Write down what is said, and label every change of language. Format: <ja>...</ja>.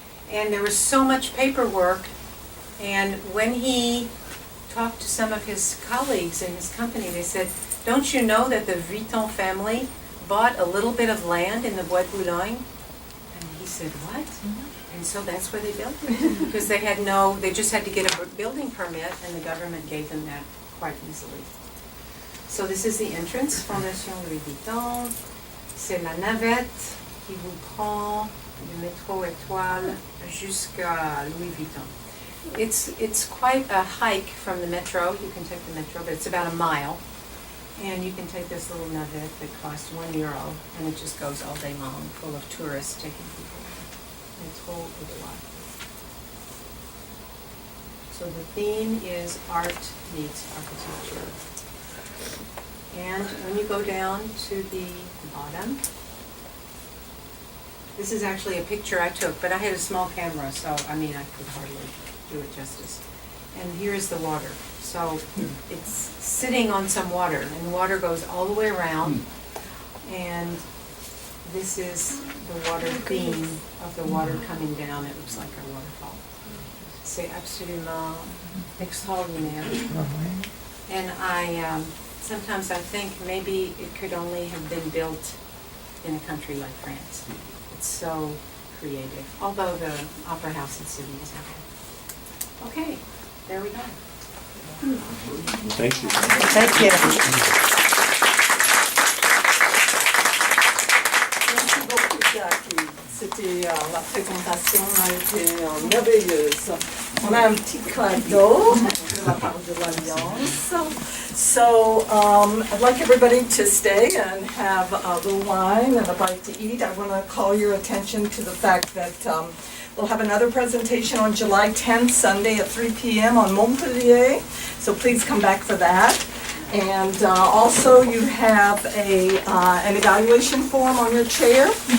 <en>And there was so much paperwork, and when he talked to some of his colleagues in his company, they said, don't you know that the Vuitton family bought a little bit of land in the Bois de Boulogne? And he said, what? And so that's where they built it, because they just had to get a building permit, and the government gave them that quite easily. So this is the entrance, Fondation Louis Vuitton.</en> <fr>C'est la navette qui vous prend du métro Étoile jusqu'à Louis Vuitton.</fr> <en>It's quite a hike from the metro. You can take the metro, but it's about a mile. And you can take this little navette that costs €1, and it just goes all day long, full of tourists taking people. Métro Étoile. So the theme is art meets architecture. And when you go down to the bottom, this is actually a picture I took, but I had a small camera, so I could hardly do it justice. And here's the water. So it's sitting on some water, and the water goes all the way around. And this is the water theme of the water coming down. It looks like a waterfall.</en> <fr>C'est absolument extraordinaire.</fr> <en>And sometimes I think maybe it could only have been built in a country like France. It's so creative, although the Opera House and City is okay. Okay, there we go. Thank you. Thank you.</en> <fr>Merci beaucoup, Jackie. C'était, la présentation a été merveilleuse. On a un petit cadeau de la part de l'Alliance.</fr> <en>So I'd like everybody to stay and have a little wine and a bite to eat. I want to call your attention to the fact that we'll have another presentation on July 10th, Sunday at 3 p.m. on Montpellier. So please come back for that. And also you have an evaluation form on your chair.</en>